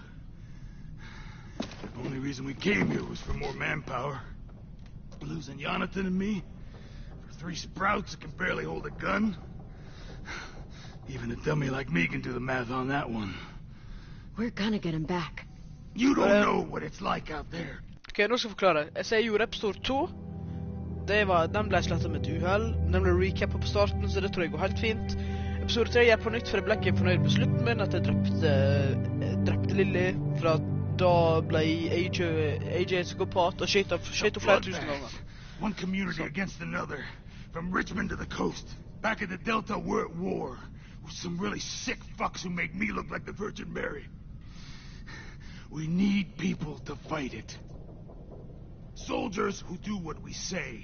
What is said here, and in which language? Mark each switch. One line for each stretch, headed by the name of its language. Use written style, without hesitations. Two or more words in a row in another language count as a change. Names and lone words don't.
English: The only reason we came here was for more manpower. Losing Jonathan and me for 3 sprouts that can barely hold a gun. Even a dummy like me can do the math on that one. We're gonna get him back. You don't know what it's like out there.
Norwegian: Okej, nå skal jeg forklare. Jeg sier jo episode 2. Den ble slettet med et uheld. Den ble recappet på starten, så det tror jeg går helt fint. Episode 3 er på nytt, for jeg ble ikke fornøyd med slutten min, at jeg drepte Lily, fra da ble AJ psykopat og skjøt henne flere tusen ganger.
English: One community against another. From Richmond to the coast. Back in the Delta, we're at war. With some really sick fucks who make me look like the Virgin Mary. We need people to fight it. Soldiers who do what we say.